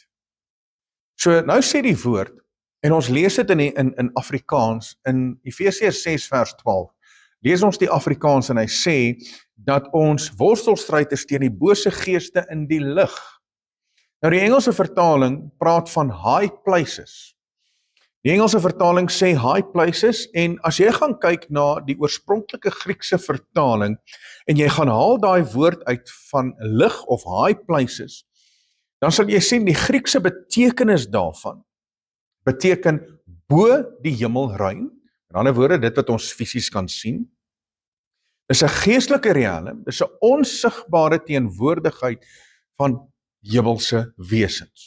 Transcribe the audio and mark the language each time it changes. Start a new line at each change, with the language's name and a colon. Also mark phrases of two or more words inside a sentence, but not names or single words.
Afrikaans: So nou sê die woord, en ons lees dit in Afrikaans, in Efesiërs 6 vers 12, lees ons die Afrikaans en hy sê, dat ons worstelstryd is teen die bose geeste in die lig. Nou die Engelse vertaling praat van
English: high places.
Afrikaans: Die Engelse vertaling sê
English: high places,
Afrikaans: en as jy gaan kyk na die oorspronklike Griekse vertaling, en jy gaan haal daai woord uit van lig of
English: high places,
Afrikaans: dan sal jy sien die Griekse betekenis daarvan, beteken bo die hemelruim, in ander woorde, dit wat ons fisies kan sien, is 'n geestelike riekelm, dis 'n onsigbare teenwoordigheid van hemelse wesens.